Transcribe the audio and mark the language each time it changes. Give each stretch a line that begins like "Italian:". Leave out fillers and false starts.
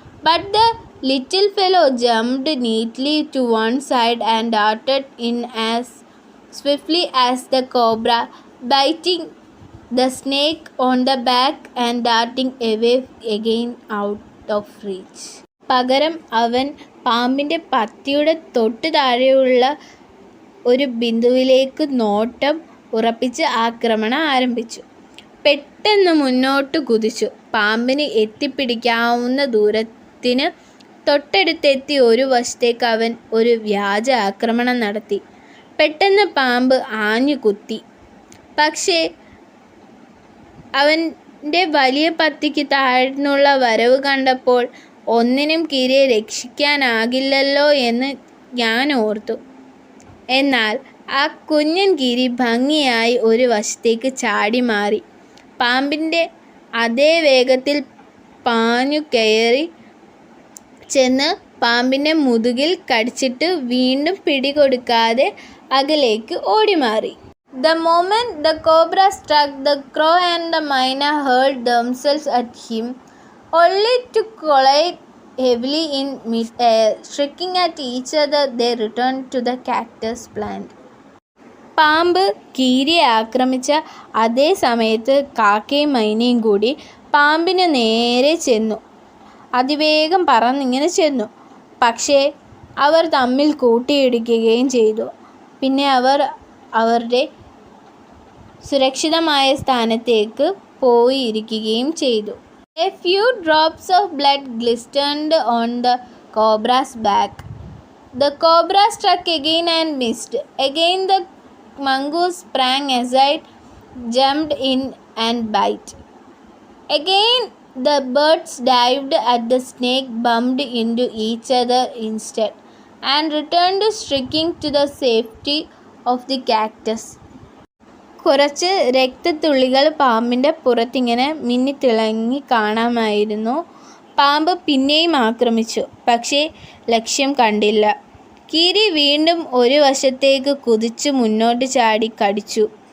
English: But the little fellow jumped neatly to one side and darted in as swiftly as the cobra, biting the snake on the back and darting away again out of reach.
Malayalam: പകരം അവൻ പാമ്പിൻ്റെ പത്തിയുടെ തൊട്ട് താഴെയുള്ള ഒരു ബിന്ദുവിലേക്ക് നോട്ടം ഉറപ്പിച്ച് ആക്രമണം ആരംഭിച്ചു. പെട്ടെന്ന് മുന്നോട്ട് കുതിച്ചു. പാമ്പിന് എത്തിപ്പിടിക്കാവുന്ന ദൂരത്തിന് തൊട്ടടുത്തെത്തി ഒരു വശത്തേക്ക് അവൻ ഒരു വ്യാജ ആക്രമണം നടത്തി. പെട്ടെന്ന് പാമ്പ് ആഞ്ഞു കുത്തി. പക്ഷേ അവൻ്റെ വലിയ പത്തിക്ക് താഴ്ന്നുള്ള വരവ് കണ്ടപ്പോൾ ഒന്നിനും കീരിയെ രക്ഷിക്കാനാകില്ലല്ലോ എന്ന് ഞാൻ ഓർത്തു. എന്നാൽ ആ കുഞ്ഞൻ കീരി ഭംഗിയായി ഒരു വശത്തേക്ക് ചാടി മാറി. പാമ്പിൻ്റെ അതേ വേഗത്തിൽ പാഞ്ഞു കയറി ചെന്ന് പാമ്പിൻ്റെ മുതുകിൽ കടിച്ചിട്ട് വീണ്ടും പിടികൊടുക്കാതെ അകലേക്ക് ഓടിമാറി.
English: The moment the cobra struck, the crow and the myna hurled themselves at him, only to collide heavily in mid-air. Shrieking at each other, they returned to the cactus plant.
Malayalam: പാമ്പ് കീരിയെ ആക്രമിച്ച അതേ സമയത്ത് കാക്കയും മൈനയും കൂടി പാമ്പിന് നേരെ ചെന്നു. അതിവേഗം പറന്നിങ്ങനെ ചെന്നു. പക്ഷേ അവർ തമ്മിൽ കൂട്ടിയിടിക്കുകയും ചെയ്തു. പിന്നെ അവർ അവരുടെ സുരക്ഷിതമായ സ്ഥാനത്തേക്ക് പോയിരിക്കുകയും ചെയ്തു.
English: A few drops of blood glistened on the cobra's back. The cobra struck again and missed. Again the mongoose sprang aside, jumped in and bit. Again the birds dived at the snake, bumped into each other instead, and returned shrieking to the safety of the cactus.
Malayalam: കുറച്ച് രക്തത്തുള്ളികൾ പാമ്പിൻ്റെ പുറത്തിങ്ങനെ മിന്നിത്തിളങ്ങി കാണാമായിരുന്നു. പാമ്പ് പിന്നെയും ആക്രമിച്ചു. പക്ഷേ ലക്ഷ്യം കണ്ടില്ല. കീരി വീണ്ടും ഒരു വശത്തേക്ക് കുതിച്ച് മുന്നോട്ട് ചാടി കടിച്ചു.